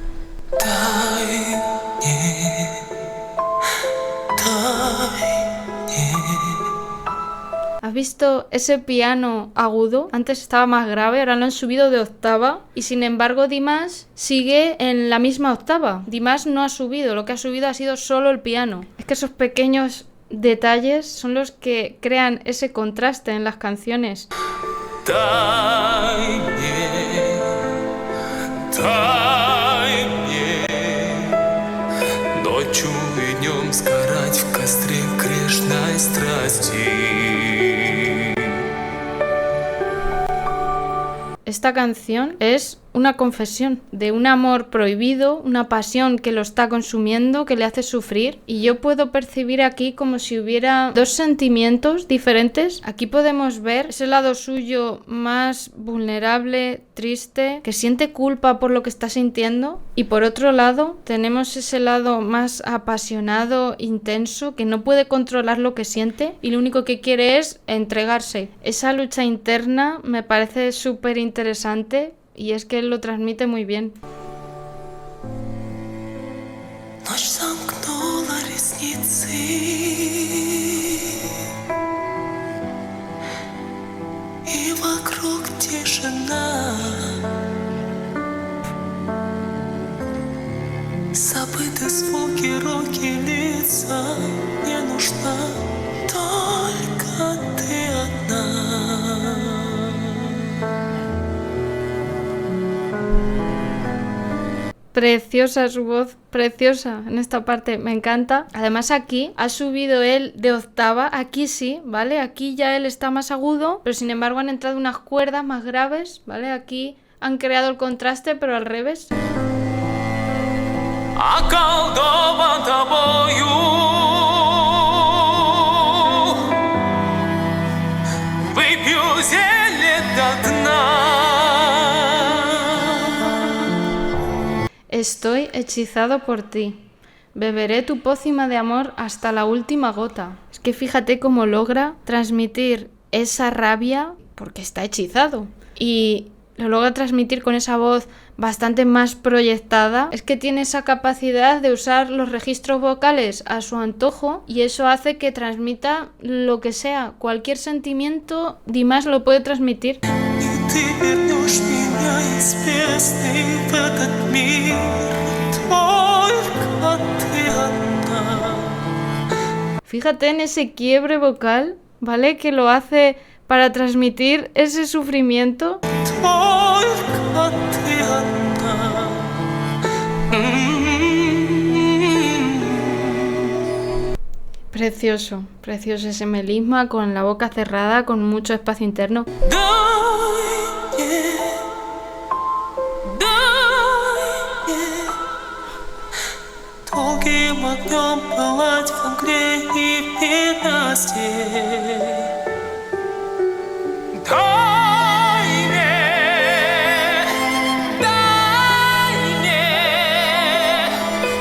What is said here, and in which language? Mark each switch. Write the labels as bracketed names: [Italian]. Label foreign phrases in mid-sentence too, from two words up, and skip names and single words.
[Spanish] ¿Has visto ese piano agudo? Antes estaba más grave, ahora lo han subido de octava, y sin embargo Dimash sigue en la misma octava. Dimash no ha subido, lo que ha subido ha sido solo el piano. Es que esos pequeños detalles son los que crean ese contraste en las canciones. [Russian] Дай мне ночью и днем сгорать в костре грешной страсти. [Spanish] Esta canción es una confesión de un amor prohibido, una pasión que lo está consumiendo, que le hace sufrir. Y yo puedo percibir aquí como si hubiera dos sentimientos diferentes. Aquí podemos ver ese lado suyo más vulnerable, triste, que siente culpa por lo que está sintiendo. Y por otro lado, tenemos ese lado más apasionado, intenso, que no puede controlar lo que siente y lo único que quiere es entregarse. Esa lucha interna me parece súper interesante y es que él lo transmite muy bien. [Russian] Ночь сомкнула ресницы, и вокруг тишина. Забыты звуки, руки, лица. Мне нужна только ты одна. [Spanish] Preciosa su voz, preciosa en esta parte, me encanta. Además aquí ha subido él de octava, aquí sí, ¿vale? Aquí ya él está más agudo, pero sin embargo han entrado unas cuerdas más graves, ¿vale? Aquí han creado el contraste, pero al revés. [Russian] Околдован тобою, выпью зелье до дна. [Spanish] Estoy hechizado por ti. Beberé tu pócima de amor hasta la última gota. Es que fíjate cómo logra transmitir esa rabia porque está hechizado. Y lo logra transmitir con esa voz bastante más proyectada. Es que tiene esa capacidad de usar los registros vocales a su antojo y eso hace que transmita lo que sea. Cualquier sentimiento, Димаш lo puede transmitir. [Russian] Ты вернешь меня из бездны в этот мир, только ты одна. [Spanish] Fíjate en ese quiebre vocal, ¿vale? Que lo hace para transmitir ese sufrimiento. [Russian] Только ты одна. [Spanish] Precioso, precioso ese melisma con la boca cerrada, con mucho espacio interno. [Russian] Долгим огнем пылать в мгле и в ненастье. Дай мне.